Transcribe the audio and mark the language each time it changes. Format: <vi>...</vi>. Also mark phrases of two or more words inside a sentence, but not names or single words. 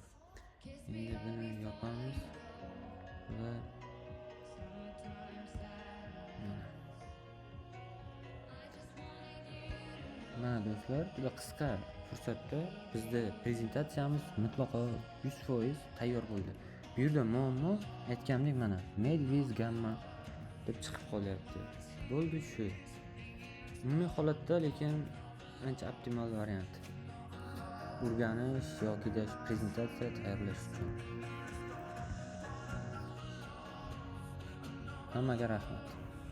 <uz>Endi buni yopamiz va mana do'stlar, juda qisqa fursatda bizda prezentatsiyamiz mutlaqo 100% tayyor bo'ldi. Bu yerda muammo aytganimdek mana</uz> <en>made with gamma</en> <uz>deb chiqib qolyapti. Bo'ldi shu. Umumiy holatda lekin ancha optimal variant o'rganish yoki prezentatsiya tayyorlash uchun. Hammaga rahmat.</uz>